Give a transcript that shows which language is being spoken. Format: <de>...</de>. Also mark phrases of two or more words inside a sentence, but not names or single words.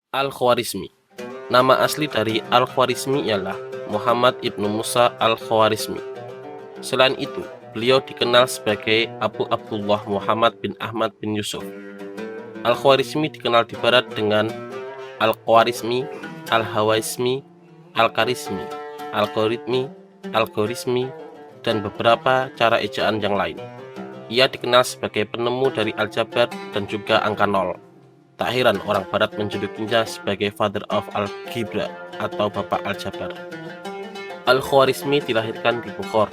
<id>Al-Khwarizmi. Nama asli dari Al-Khwarizmi ialah Muhammad ibnu Musa Al-Khwarizmi. Selain itu, beliau dikenal sebagai Abu Abdullah Muhammad bin Ahmad bin Yusuf. Al-Khwarizmi dikenal di barat dengan Al-Khwarizmi, Al-Hawaizmi, Al-Karizmi, Al-Khoritmi, Al-Khorizmi, dan beberapa cara ejaan yang lain. Ia dikenal sebagai penemu dari aljabar dan juga angka nol. Tak heran orang barat menjulukinya sebagai</id> <en>Father of Algebra</en> <id>atau Bapak Aljabar. Al-Khwarizmi dilahirkan di Bukhara.</id>